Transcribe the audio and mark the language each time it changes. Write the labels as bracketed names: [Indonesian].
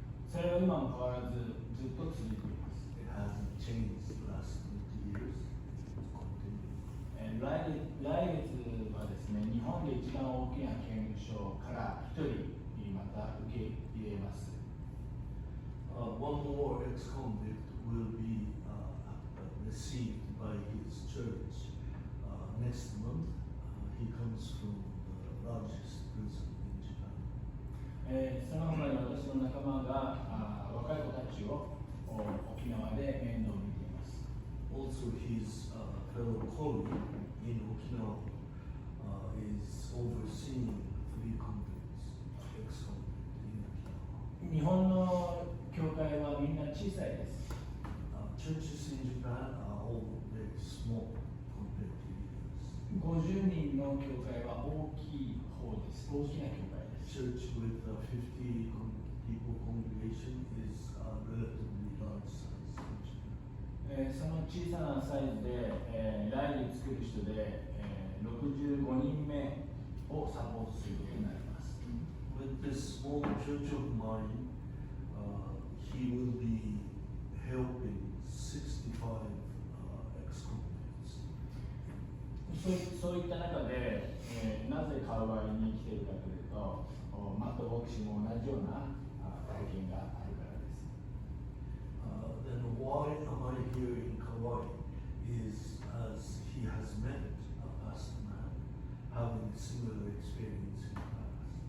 [Japanese] それは今も変わらずずっと続いています。 [English] It hasn't changed the last 20 years. It's continuing. [Japanese] 来月はですね、日本で一番大きな刑務所から一人また受け入れます。 [English] One more ex-convict will be received by his church next month. He comes from the largest prison in Japan. [Japanese] その他に私の仲間が若い子たちを沖縄で面倒を見ています。 [English] Also, his fellow colleague in Okinawa is overseeing 3 convicts, ex-convicts in Okinawa. [Japanese] 日本の教会はみんな小さいです。 [English] Churches in Japan are all very small compared to yours. [Japanese] 50人の教会は大きい方です。大きな教会です。 [English] Church with 50 people congregation is a relatively large size in Japan. [Japanese] その小さなサイズで、来月来る人で、65人目をサポートすることになります。 [English] With this small church of mine, he will be helping 65 ex-convicts. [Japanese] そういった中で、なぜカウアイに来ているかというと、マット牧師も同じような体験があるからです。 [English] Then why am I here in Kauai? Is as he has met a pastor man having similar experience in the past.